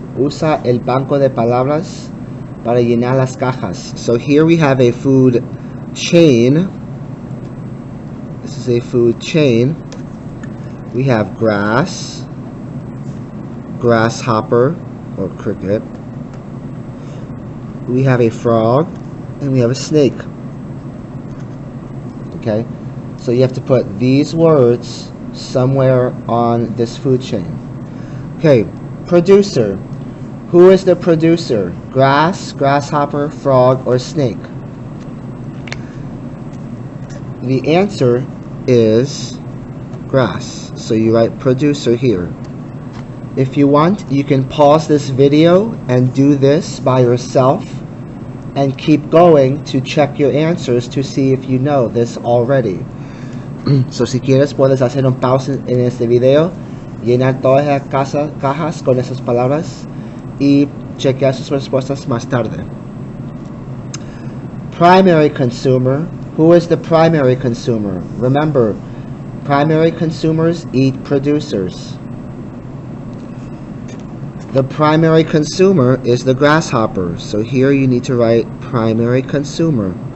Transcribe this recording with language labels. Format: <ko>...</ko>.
<es>Usa el banco de palabras para llenar las cajas.</es> <en>So here we have a food chain. This is a food chain. We have grass, grasshopper or cricket. We have a frog and we have a snake. Okay, so you have to put these words somewhere on this food chain. Okay, producer. Who is the producer? Grass, grasshopper, frog, or snake? The answer is grass. So you write producer here. If you want, you can pause this video and do this by yourself and keep going to check your answers to see if you know this already.</en> <es>So si quieres puedes hacer un pause en este video, llenar todas las cajas con esas palabras y chequear sus respuestas más tarde.</es> <en>Primary consumer. Who is the primary consumer? Remember, primary consumers eat producers. The primary consumer is the grasshopper. So here you need to write primary consumer.</en>